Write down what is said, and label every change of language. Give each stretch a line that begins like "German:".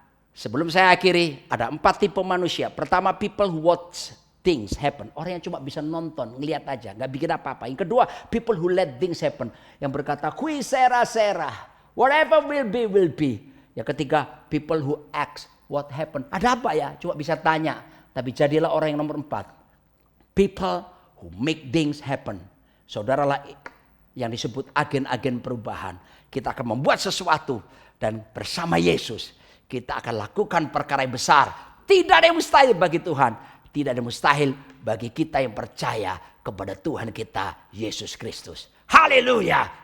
Indonesian: Sebelum saya akhiri, ada 4 tipe manusia. Pertama,
English: people who watch things happen.
Indonesian: Orang yang cuma bisa nonton, ngelihat aja, nggak bikin apa-apa. Yang kedua,
English: people who let things happen.
Indonesian: Yang berkata, qui sera sera,
English: whatever will be, will be.
Indonesian: Yang ketiga,
English: people who ask what happened.
Indonesian: Ada apa ya? Cuma bisa tanya. Tapi jadilah orang yang nomor 4.
English: People who make things happen.
Indonesian: Saudaralah yang disebut agen-agen perubahan. Kita akan membuat sesuatu. Dan bersama Yesus, kita akan lakukan perkara yang besar. Tidak ada yang mustahil bagi Tuhan. Tidak ada yang mustahil bagi kita yang percaya kepada Tuhan kita, Yesus Kristus. Haleluya.